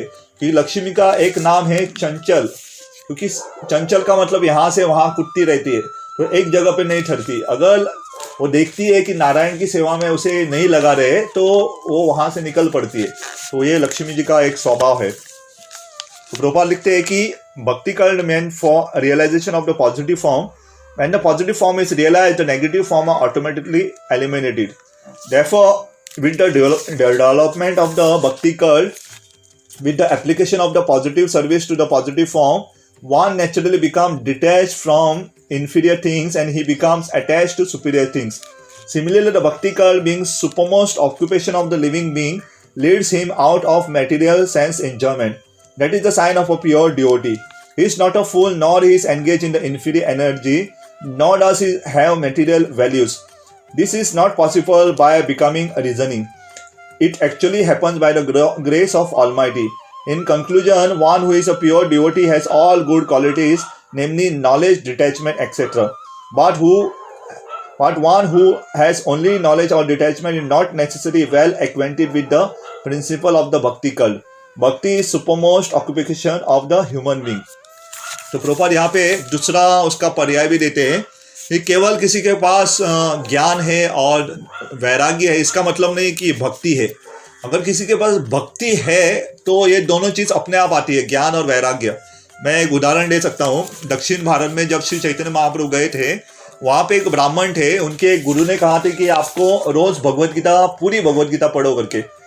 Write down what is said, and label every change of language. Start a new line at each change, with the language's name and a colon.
Hindi: क्योंकि लक्ष्मी का एक नाम है चंचल, क्योंकि चंचल का मतलब यहाँ से वहाँ कुटती रहती है, तो एक जगह पे नहीं ठहरती। अगर वो देखती है कि नारायण की सेवा में उसे नहीं लगा रहे तो वो वहाँ से निकल पड़ती है। तो ये लक्ष्मी जी का एक स्वभाव है। तो प्रभुपाद लिखते हैं कि भक्ति
English: Cult meant for realization of the positive form. When the positive form is realized, the negative form are automatically eliminated. Therefore, with the development of the bhakti cult, with the application of the positive service to the positive form, one naturally becomes detached from inferior things and he becomes attached to superior things. Similarly, the bhakti cult, being supermost occupation of the living being, leads him out of material sense enjoyment. That is the sign of a pure devotee. He is not a fool, nor he is engaged in the inferior energy, nor does he have material values. This is not possible by becoming reasoning. It actually happens by the grace of Almighty. In conclusion, one who is a pure devotee has all good qualities, namely knowledge, detachment, etc. But one who has only knowledge or detachment is not necessarily well acquainted with the principle of the bhakti cult. Bhakti is supermost occupation of the human being.
Hindi: तो प्रभुपाद यहाँ पे दूसरा उसका पर्याय भी देते हैं कि केवल किसी के पास ज्ञान है और वैराग्य है इसका मतलब नहीं कि भक्ति है। अगर किसी के पास भक्ति है तो ये दोनों चीज़ अपने आप आती है, ज्ञान और वैराग्य। मैं एक उदाहरण दे सकता हूँ। दक्षिण भारत में जब श्री चैतन्य महाप्रभु गए थे, वहाँ पे एक ब्राह्मण थे, उनके गुरु ने कहा था कि आपको रोज़ भगवद गीता, पूरी भगवद गीता पढ़ो करके।